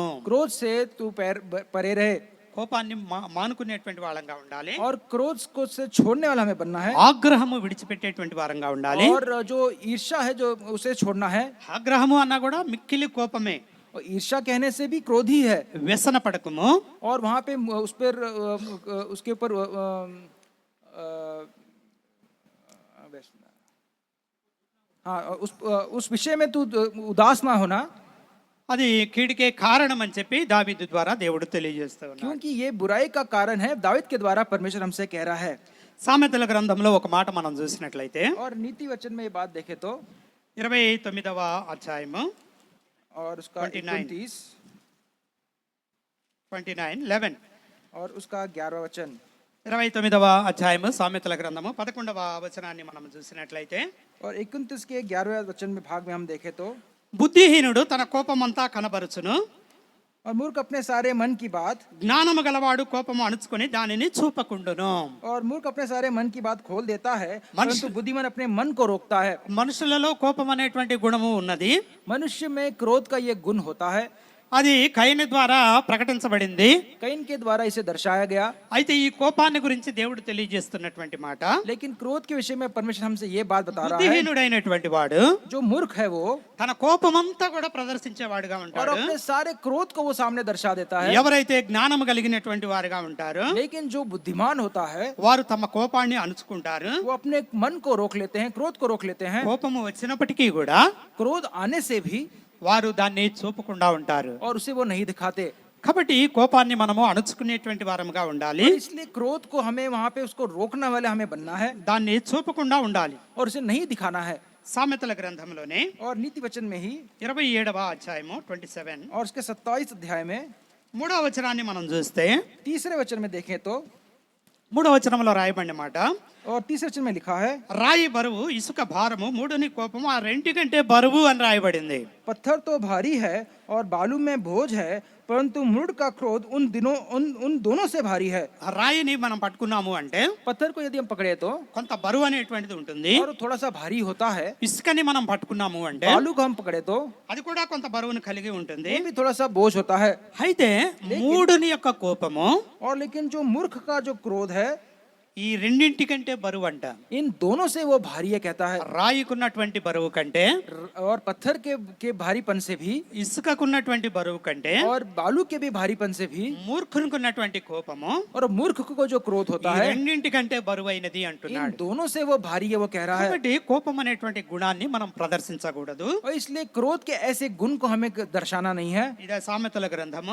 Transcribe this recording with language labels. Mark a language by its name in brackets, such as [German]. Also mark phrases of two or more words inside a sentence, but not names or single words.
[Hindi] क्रोध से तू परे रहे, [Telugu] కోపాన్ని మానుకునేటువంటి వాళ్ళంగా ఉండాలి. [Hindi] और क्रोध को से छोड़ने वाला हमें बनना है, [Telugu] ఆగ్రహము విడిచిపెట్టేటువంటి వారంగా ఉండాలి. [Hindi] और जो ईर्ष्या है जो उसे छोड़ना है। [Telugu] ఆగ్రహము అన్నా కూడా మిక్కిలి కోపమే. [Hindi] और ईर्ष्या कहने से भी क्रोध ही है। [Telugu] వ్యసన పడకము, [Hindi] और वहां पे उस पर उसके ऊपर हाँ उस विषय में तू उदास ना होना, [Telugu] అది కీడుకే కారణం అని చెప్పి దావీదు ద్వారా దేవుడు తెలియజేస్తూ ఉన్నాడు. [Hindi] क्योंकि ये बुराई का कारण है। दाऊद के द्वारा परमेश्वर हमसे कह रहा है। [Telugu] సామెతల గ్రంథంలో ఒక మాట మనం చూసినట్లయితే, [Hindi] और नीति वचन में ये बात देखे तो [Telugu] 29వ అధ్యాయము [Hindi] और उसका 29 11 और उसका 11वां वचन, [Telugu] 29వ అధ్యాయము సామెతల గ్రంథము 11వ వచనాన్ని మనం చూసినట్లయితే, [Hindi] और 29 के 11वें वचन में भाग में हम देखे तो, [Telugu] బుద్ధిహీనుడు తన కోపమంతా కనబరుచును, [Hindi] और मूर्ख अपने सारे मन की बात, [Telugu] జ్ఞానము గలవాడు కోపము అణుచుకొని దానిని చూపకుండును. [Hindi] और मूर्ख अपने सारे मन की बात खोल देता है, परंतु बुद्धिमान अपने मन को रोकता है। [Telugu] మనుషులలో కోపం అనేటువంటి గుణము ఉన్నది. [Hindi] मनुष्य में क्रोध का ये गुण होता है। [Telugu] అది కయీను ద్వారా ప్రకటించబడింది. [Hindi] कैन के द्वारा इसे दर्शाया गया। [Telugu] అయితే ఈ కోపాన్ని గురించి దేవుడు తెలియజేస్తున్నటువంటి మాట, [Hindi] लेकिन क्रोध के विषय में परमेश्वर हमसे ये बात बता रहा है, [Telugu] బుద్ధిహీనుడైనటువంటి వాడు [Hindi] जो मूर्ख है वो [Telugu] తన కోపమంతా కూడా ప్రదర్శించేవాడుగా [Hindi] और [Telugu] ఉంటాడు. [Hindi] अपने सारे क्रोध को वो सामने दर्शा देता है। [Telugu] ఎవరైతే జ్ఞానం కలిగినటువంటి వారుగా ఉంటారో [Hindi] लेकिन जो बुद्धिमान होता है [Telugu] వారు తమ కోపాన్ని అణుచుకుంటారు. [Hindi] वो अपने मन को रोक लेते हैं, क्रोध को रोक लेते हैं। [Telugu] కోపము వచ్చినప్పటికీ కూడా [Hindi] क्रोध आने से भी [Telugu] వారు దాన్ని చూపకుండా ఉంటారు. [Hindi] और उसे वो नहीं दिखाते। [Telugu] కాబట్టి ఈ కోపాన్ని మనము అణుచుకునేటువంటి వారముగా ఉండాలి. [Hindi] और इसलिए क्रोध को हमें वहां पे उसको रोकने वाले हमें बनना है, [Telugu] దాన్ని చూపకుండా ఉండాలి. [Hindi] और उसे नहीं दिखाना है। [Telugu] సామెతల గ్రంథంలోనే [Hindi] और नीति वचन में ही [Telugu] 27వ అధ్యాయము 27 [Hindi] और उसके 27 अध्याय में [Telugu] 3వ వచనాన్ని మనం చూస్తే, [Hindi] 3रे वचन में देखें तो, [Telugu] 3వ వచనంలో రాయబడిన మాట, [Hindi] और 3रे वचन में लिखा है, [Telugu] రాయి బరువు, ఇసుక భారము, మూడుని కోపము ఆ రెంటికంటే బరువు అని రాయబడింది. [Hindi] पत्थर तो भारी है और बालू में बोझ है, परंतु मूढ़ का क्रोध उन दोनों से भारी है। [Telugu] ఆ రాయిని మనం పట్టుకున్నాము అంటే [Hindi] पत्थर को यदि हम पकड़े तो [Telugu] కొంత బరువు అనేటువంటిది ఉంటుంది. [Hindi] और थोड़ा सा भारी होता है। [Telugu] ఇసుకని మనం పట్టుకున్నాము అంటే [Hindi] बालू को हम पकड़े तो [Telugu] అది కూడా కొంత బరువును కలిగి ఉంటుంది. [Hindi] वो भी थोड़ा सा बोझ होता है। [Telugu] అయితే మూడుని యొక్క కోపము [Hindi] और लेकिन जो मूर्ख का जो क्रोध है, [Telugu] ఈ రెండింటికంటే బరువు అంట. [Hindi] इन दोनों से वो भारी है कहता है। [Telugu] రాయికున్నటువంటి బరువు కంటే, [Hindi] और पत्थर के भारीपन से भी, [Telugu] ఇసుకకున్నటువంటి బరువు కంటే, [Hindi] और बालू के भी भारीपन से भी, [Telugu] మూర్ఖునికున్నటువంటి కోపము [Hindi] और मूर्ख को जो क्रोध [Telugu] ఈ [Hindi] होता है, [Telugu] రెండింటికంటే బరువైనది [Hindi] इन [Telugu] అంటున్నాడు. [Hindi] दोनों से वो भारी है वो कह रहा है। [Telugu] కాబట్టి కోపం అనేటువంటి గుణాన్ని మనం ప్రదర్శించకూడదు. [Hindi] और इसलिए क्रोध के ऐसे गुण को हमें दर्शाना नहीं है। [Telugu] ఇదే సామెతల గ్రంథము